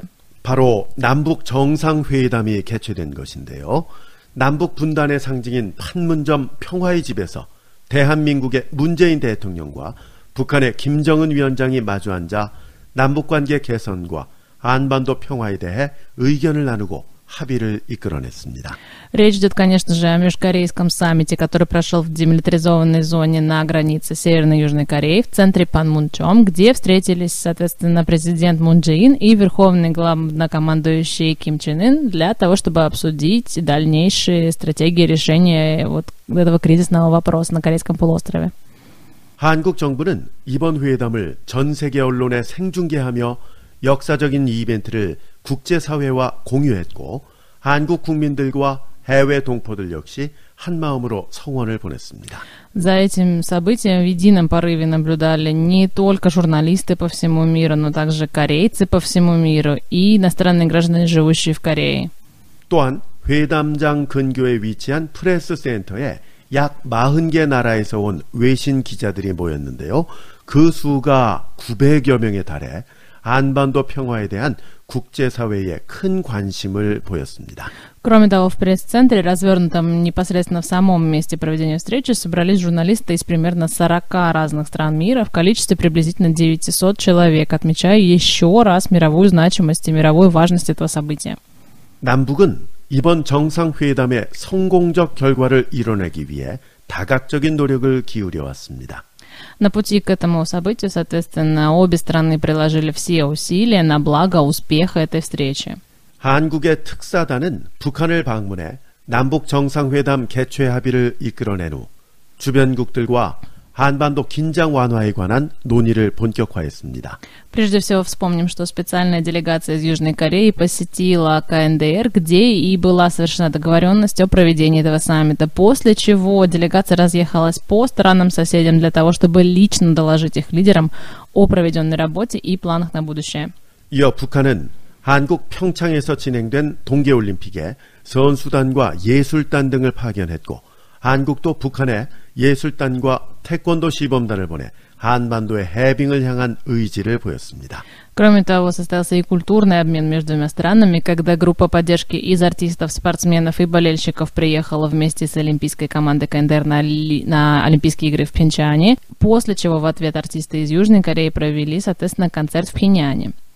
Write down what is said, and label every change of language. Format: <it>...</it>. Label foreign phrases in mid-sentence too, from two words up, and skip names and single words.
<ko>바로 남북 정상회담이 개최된 것인데요. 남북 분단의 상징인 판문점 평화의 집에서 대한민국의 문재인 대통령과 북한의 김정은 위원장이 마주 앉아 남북관계 개선과 한반도 평화에 대해 의견을 나누고 합의를 이끌어냈습니다.</ko> <ru>Речь идет, конечно же, о межкорейском саммите, который прошел в демилитаризованной зоне на границе Северной и Южной Кореи в центре Панмунчом, где встретились, соответственно, президент Мун Чжэ Ин и верховный главнокомандующий Ким Чен Ын для того, чтобы обсудить дальнейшие стратегии решения вот этого кризисного вопроса на Корейском полуострове.</ru> <ko>한국 정부는 이번 회담을 전 세계 언론에 생중계하며 역사적인 이 이벤트를 국제사회와 공유했고 한국 국민들과 해외 동포들 역시 한마음으로 성원을 보냈습니다.</ko> <ru>За этим событием в едином порыве наблюдали не только журналисты по всему миру, но также корейцы по всему миру и иностранные граждане, живущие в Корее.</ru> <ko>또한 회담장 근교에 위치한 프레스 센터에 약 40개 나라에서 온 외신 기자들이 모였는데요. 그 수가 900여 명에 달해 한반도 평화에 대한 국제사회에 큰 관심을 보였습니다.</ko> <ru>Кроме того, в пресс-центре, развернутом непосредственно в самом месте проведения встречи, собрались журналисты из примерно 40 разных стран мира в количестве приблизительно 900 человек, отмечая еще раз мировую значимость и мировую важность этого события.</ru> <ko>남북은 이번 정상회담의 성공적 결과를 이뤄내기 위해 다각적인 노력을 기울여 왔습니다.</ko> <ru>На пути к этому событию, соответственно, обе страны приложили все усилия на благо успеха этой встречи.</ru> <ko>한국의 특사단은 북한을 방문해 남북 정상회담 개최 합의를 이끌어낸 후 주변국들과 한반도 긴장 완화에 관한 논의를 본격화했습니다.</ko> <ru>Прежде всего вспомним, что специальная делегация из Южной Кореи посетила КНДР, где и была совершена договоренность о проведении этого саммита, после чего делегация разъехалась по странам-соседям для того, чтобы лично доложить их лидерам о проведенной работе и планах на будущее.</ru> <ko>이어 북한은 한국 평창에서 진행된 동계올림픽에 선수단과 예술단 등을 파견했고 한국도 북한에 예술단과 태권도 시범단을 보내 한반도의 해빙을 향한 의지를 보였습니다.</ko> <ru>Кроме того, состоялся и культурный обмен между двумя странами, когда группа поддержки из артистов, спортсменов и болельщиков приехала вместе с олимпийской командой КНДР на Олимпийские игры в Пхенчхане, после чего в ответ артисты из Южной Кореи провели, соответственно, концерт в Пхеньяне.</ru>